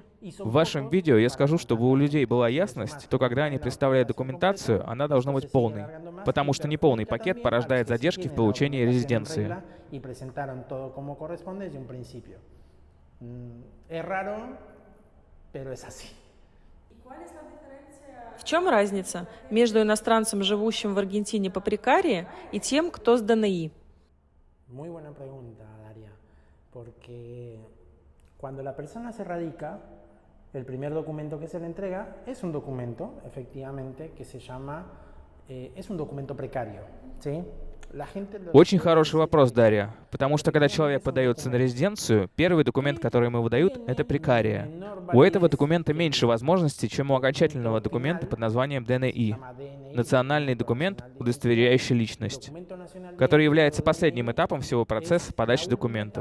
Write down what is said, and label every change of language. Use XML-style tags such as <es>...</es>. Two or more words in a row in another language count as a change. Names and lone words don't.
<ru>В вашем видео я скажу, чтобы у людей была ясность, то когда они представляют документацию, она должна быть полной, потому что неполный пакет порождает задержки в получении резиденции. В чем разница между иностранцем, живущим в Аргентине по прекарии, и тем, кто с ДНИ?</ru> <es>Muy buena pregunta, Daria, porque cuando la persona se radica, el primer documento que se le entrega es un documento, efectivamente, que se llama, es un documento precario, ¿sí?</es> <ru>Очень хороший вопрос, Дарья. Потому что когда человек подается на резиденцию, первый документ, который ему выдают, это прекария. У этого документа меньше возможностей, чем у окончательного документа под названием ДНИ. Национальный документ, удостоверяющий личность, который является последним этапом всего процесса подачи документов.</ru>